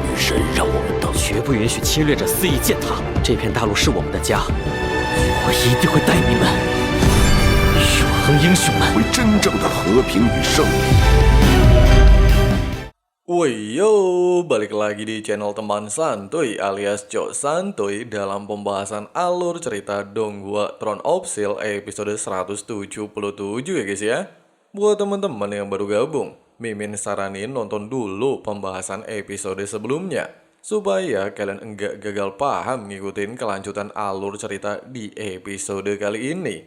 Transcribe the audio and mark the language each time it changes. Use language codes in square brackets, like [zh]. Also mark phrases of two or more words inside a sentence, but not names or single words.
[zh] 神让我们等，绝不允许侵略者肆意践踏。这片大陆是我们的家，我一定会带你们，永恒英雄们，为真正的和平与胜利。 [id] Woi yo, balik lagi di channel teman santuy alias Cok Santuy dalam pembahasan alur cerita Donghua Throne of Steel episode 177 ya guys ya. Buat teman-teman yang baru gabung, Mimin saranin nonton dulu pembahasan episode sebelumnya supaya kalian enggak gagal paham ngikutin kelanjutan alur cerita di episode kali ini.